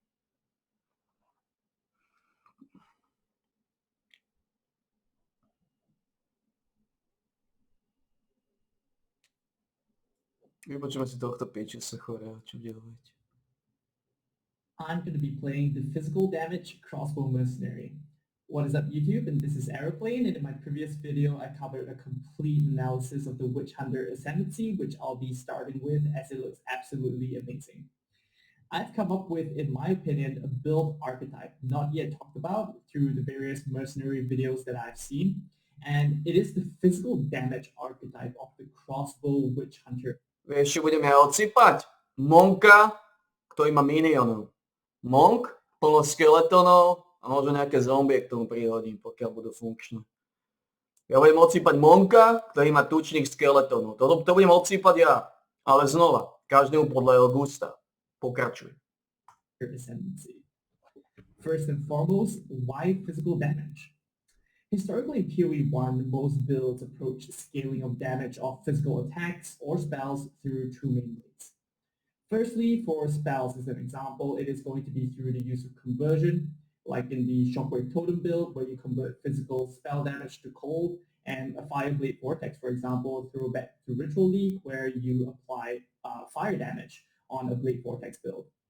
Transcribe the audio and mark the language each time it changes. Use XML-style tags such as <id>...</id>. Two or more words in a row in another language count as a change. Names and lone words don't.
<sk>Vypočujeme si tohto pičisa chorého, čo bude hovoriť.</sk> <en>I'm going to be playing the physical damage crossbow mercenary. What is up, YouTube? And this is Aeroplane, and in my previous video I covered a complete analysis of the Witch Hunter Ascendancy, which I'll be starting with as it looks absolutely amazing. I've come up with, in my opinion, a build archetype not yet talked about through the various mercenary videos that I've seen, and it is the physical damage archetype of the Crossbow Witch Hunter.</en> <sk>Vieš, či budeme odsýpať? Monka, ktorý má minionov. Monk, plno skeletonov a možno nejaké zombie k tomu prihodím, pokiaľ budú funkčné. Ja budem odsýpať Monka, ktorý má tučných skeletonov. To budem odsýpať ja. Ale znova, každému podľa jeho gusta. Pokračuj.</sk> <en>Ascendancy. First and foremost, why physical damage? Historically in PoE 1, most builds approach scaling of damage of physical attacks or spells through two main ways. Firstly, for spells as an example, it is going to be through the use of conversion, like in the Shockwave Totem build, where you convert physical spell damage to cold, and a Fireblade Vortex, for example, through Ritual League, where you apply fire damage on a Blade Vortex build.</en>